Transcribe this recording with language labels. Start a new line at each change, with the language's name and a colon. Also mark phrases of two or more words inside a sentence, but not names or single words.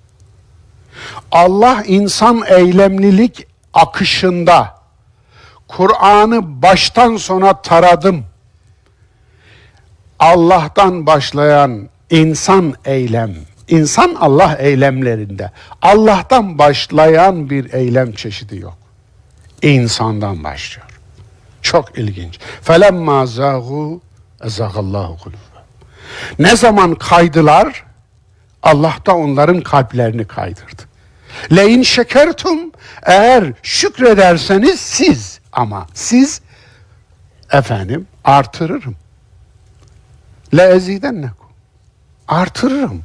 Turkish: Allah insan eylemlilik akışında Kur'an'ı baştan sona taradım. Allah'tan başlayan insan Allah eylemlerinde Allah'tan başlayan bir eylem çeşidi yok. İnsandan başlıyor. Çok ilginç.
Arabic: فَلَمَّا زَاغُوا اَزَغَ اللّٰهُ قُلُوبَهُمْ.
Turkish: Ne zaman kaydılar, Allah da onların kalplerini kaydırdı.
Arabic: لئن شكرتم,
Turkish: eğer şükrederseniz siz artırırım.
Arabic: لَاَزِيدَنَّكُمْ, artırırım.